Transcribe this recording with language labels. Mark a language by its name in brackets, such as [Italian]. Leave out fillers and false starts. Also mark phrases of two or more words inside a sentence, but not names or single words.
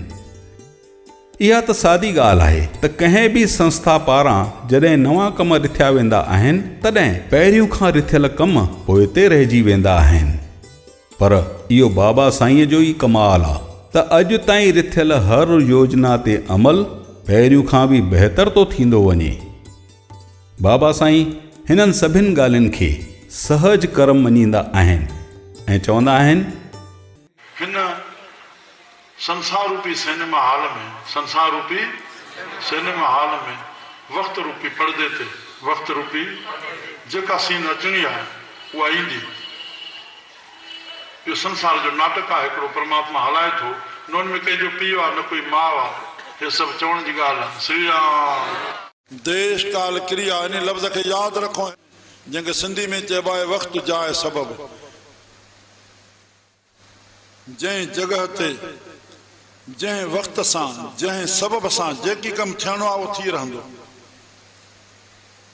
[Sindhi] इहा त सादी ॻाल्हि आहे त कंहिं बि संस्था पारां जॾहिं नवां कम रिथिया वेंदा आहिनि तॾहिं पहिरियों खां रिथियल कम पोइते रहिजी वेंदा आहिनि, पर इहो बाबा साईं जो ई कमाल आहे त अॼु ताईं रिथियल हर योजना ते अमल पहिरियों खां बि बहितर थो थींदो वञे। बाबा साईं हिननि सभिनि ॻाल्हियुनि खे सहज कर्म मञींदा आहिनि ऐं चवंदा आहिनि, हिन संसार रूपी सिनेमा हाल में, संसार रूपी सिनेमा हाल में वक्त रूपी पर्दे ते वक्त रूपी जेका सीन अचणी आहे उहा ईंदी। इहो संसार जो नाटक आहे, हिकिड़ो परमात्मा हलाए थो, न हुन में कंहिंजो पीउ आहे न कोई माउ आहे, हे सभु चवण जी ॻाल्हि आहे। श्री राम। देश काल क्रिया इन लफ़्ज़ खे यादि रखो, जंहिंखे सिंधी में चइबो आहे वक़्तु जाए सबबु। जंहिं जॻह ते जंहिं वक़्त सां जंहिं सबब सां जेकी कमु थियणो आहे उहो थी रहंदो।